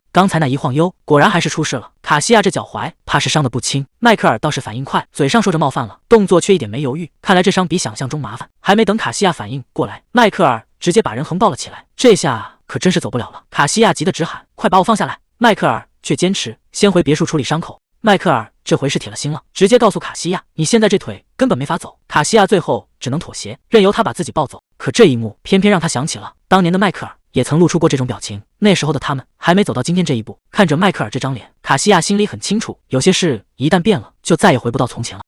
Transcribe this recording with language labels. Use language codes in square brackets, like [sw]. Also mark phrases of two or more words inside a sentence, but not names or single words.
[zh] 剛才那一晃悠，果然還是出事了。卡西亞這腳踝怕是傷得不輕。邁克爾倒是反應快，嘴上說着冒犯了，動作卻一點沒猶豫。看來這傷比想象中麻煩。還沒等卡西亞反應過來，邁克爾直接把人橫抱了起來。這下可真是走不了了。卡西亞急得直喊：“快把我放下來！”邁克爾卻堅持先回別墅處理傷口。邁克爾這回是鐵了心了，直接告訴卡西亞：“你現在這腿根本沒法走。” 卡西亞最後只能妥協，任由他把自己抱走。可這一幕偏偏讓他想起了當年的邁克爾，也曾露出過這種表情。那時候的他們還沒走到今天這一步。看着邁克爾這張臉，卡西亞心裡很清楚，有些事一旦變了，就再也回不到從前了。